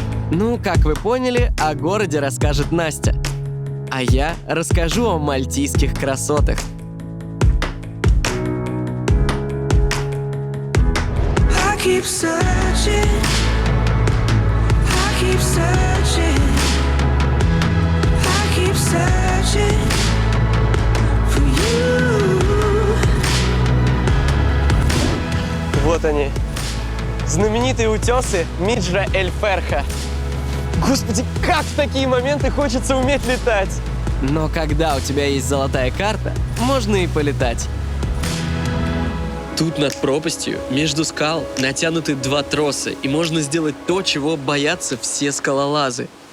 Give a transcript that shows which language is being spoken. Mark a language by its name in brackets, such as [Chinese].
[Russian] Ну, как вы поняли, о городе расскажет Настя. А я расскажу о мальтийских красотах. [English] I keep searching, I keep searching, I keep searching for you. [Russian] Вот они. Знаменитые утесы Миджра-эль-Ферха. Господи, как в такие моменты хочется уметь летать. Но когда у тебя есть золотая карта, можно и полетать. Тут над пропастью, между скал, натянуты два троса, и можно сделать то, чего боятся все скалолазы.